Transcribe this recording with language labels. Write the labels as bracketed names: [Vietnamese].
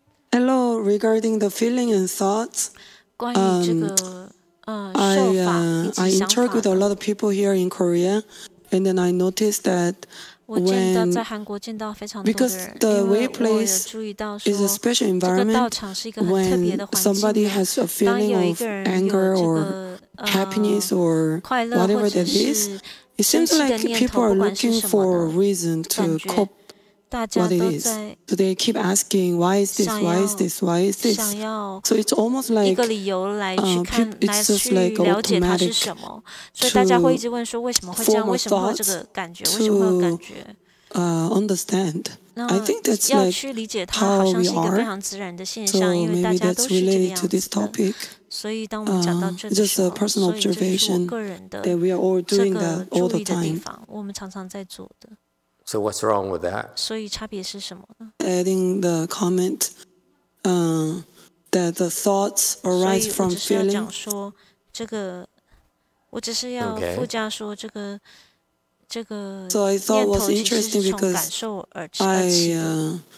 [English] Hello, regarding the feeling and thoughts. [Chinese] 关于这个受法以及想法。 [English] I interact with a lot of people here in Korea, and then I noticed that. [Chinese] 我见到在韩国见到非常多的人，因为我有注意到说，这个道场是一个很特别的环境。当有一个人有这个快乐或者是生气的念头，不管是什么的感觉，大家都在 [English] So they keep asking, why is this? Why is this? Why is this? So it's almost like [Chinese] 一个理由来去看，来去了解它是什么。所以大家会一直问说，为什么会这样？为什么会有这个感觉？为什么会有感觉 [English] ？Understand. I think that's [Chinese] 要去理解它，好像是一个非常自然的现象，因为大家都是这个样子的。所以当我们讲到这的时候，所以这是我个人的这个注意的地方，我们常常在做的。 [English] So what's wrong with that? [Chinese] 所以差别是什么呢 [English] ？Adding the comment that the thoughts arise from feeling. [Chinese] 所以我只是要讲说这个，我只是要附加说这个念头其实是从感受而起的。